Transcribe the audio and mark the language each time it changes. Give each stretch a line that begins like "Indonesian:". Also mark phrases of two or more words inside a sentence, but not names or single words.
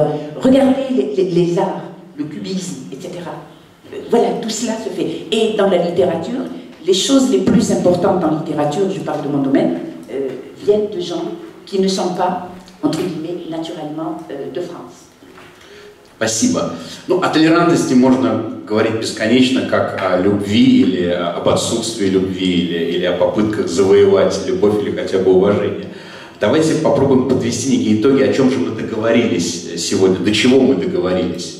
French: Regardez les arts, le cubisme, etc. Voilà, tout cela se fait. Et dans la littérature, les choses les plus importantes en littérature, je parle de mon domaine, viennent de gens qui ne sont pas, entre guillemets, naturellement de France.
Russian: Спасибо. Ну, о толерантности можно говорить бесконечно, как о любви или об отсутствии любви, или о попытках завоевать любовь или хотя бы уважение. Давайте попробуем подвести некие итоги, о чем же мы договорились сегодня, до чего мы договорились.